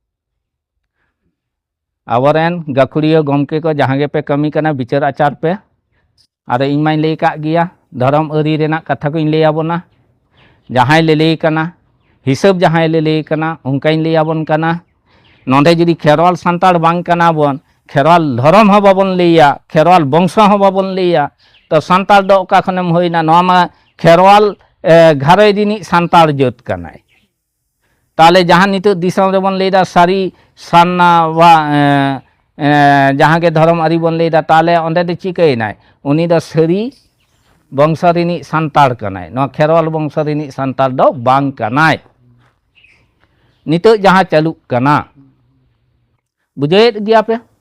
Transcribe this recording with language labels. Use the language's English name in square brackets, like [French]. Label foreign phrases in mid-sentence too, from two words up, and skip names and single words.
[Santali] आबरेन गाखुड़िया गमके को जहाँ गे पे कमी कना विचार आचार पे आरो इन माई लई काग गिया धर्म अरी रेना कथा को इन लई आबोना जहाँ ले कना हिसाब जहाँ ले कना उनका इन लई आबोन कना नोंडे जुदी खेरवाल सान्ताड़ बांग कना बोन खेरवाल धर्म हो बाबन लईया खेरवाल वंश हो बाबन लईया तो सान्ताड़ दो ओका खनेम होइना नोआ मा खेरवाल घारे दिनी सान्ताड़ जोत कनाय ताले जहाँ नितो दिसम रे बन लेदा सारी सान्ना वा जहाँ के धर्म आरी बन लेदा ताले ओंडे दे चिकायनाय उनी दो सारी वंश रिनिज सान्ताड़ कनाय नोआ खेरवाल वंश रिनिज सान्ताड़ दो बांग कनाय नितो जहाँ चालू कना बुझाएत गिया पे